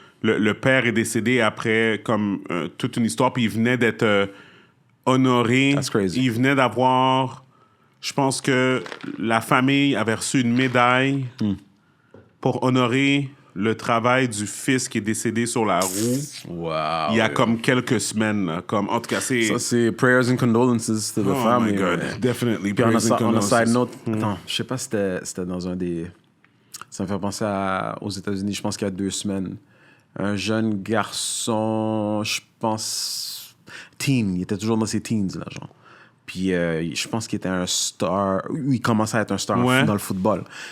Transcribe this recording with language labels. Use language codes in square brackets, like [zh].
[fr] Le père est décédé après comme toute une histoire, puis il venait d'être honoré. [en] That's crazy. [fr] Il venait d'avoir... Je pense que la famille avait reçu une médaille pour honorer le travail du fils qui est décédé sur la roue. Wow. Il y a comme quelques semaines. Là, comme, en tout cas, c'est... Ça, c'est prayers and condolences to the family. [en] Oh my God, definitely. [fr] Puis on a side note... Attends, je sais pas si c'était dans un des... Ça me fait penser aux États-Unis, je pense qu'il y a 2 semaines. Un jeune garçon, je pense, teen, il était toujours dans ses teens, là, genre. Puis je pense qu'il était un star, il commençait à être un star dans le football.